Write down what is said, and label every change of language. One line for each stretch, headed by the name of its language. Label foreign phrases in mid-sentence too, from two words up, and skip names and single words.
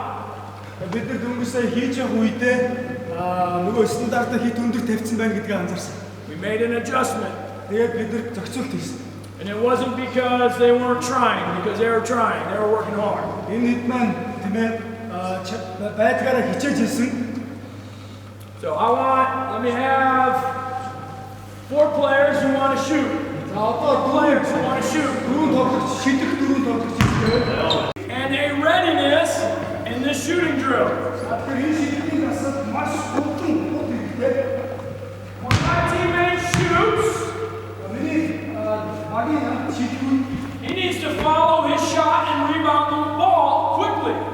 Mongolian: Бид нар дөнгөсөө хийж явах үедээ нөгөө стандартаа хит өндөр тавьсан байна гэдгийг анзаарсан.
English: We made an adjustment.
Mongolian: Тэгээд бид нар зохицуулт хийсэн.
English: And it wasn't because they weren't trying, because they were trying. They were working hard.
Mongolian: Энэ хэд маань тийм ээ байдгаараа хичээж хийсэн.
English: So let me have 4 players who want to shoot. Players who want to shoot. And a readiness in this shooting drill. When my teammate shoots, he needs to follow his shot and rebound the ball quickly.